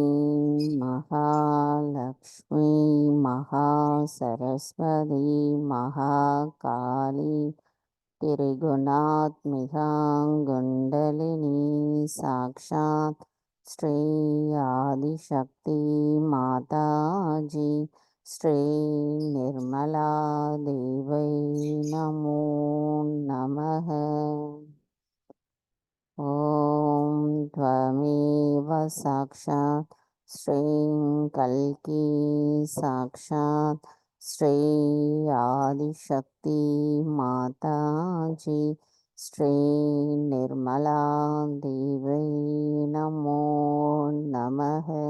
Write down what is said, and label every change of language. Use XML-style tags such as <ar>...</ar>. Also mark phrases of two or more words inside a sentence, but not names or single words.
<sa>महालक्ष्मी महा सरस्वती महा काली त्रिगुणात्मिकाकुण्डलिनी साक्षात् श्री आदिशक्ति माताजी श्री निर्मला देव्यै नमो नमः. ஓம் त्वमेव साक्षात् श्रीं कल्की साक्षात् श्री आदिशक्ति माताजी श्री निर्मला देवी नमो नमः।</sa>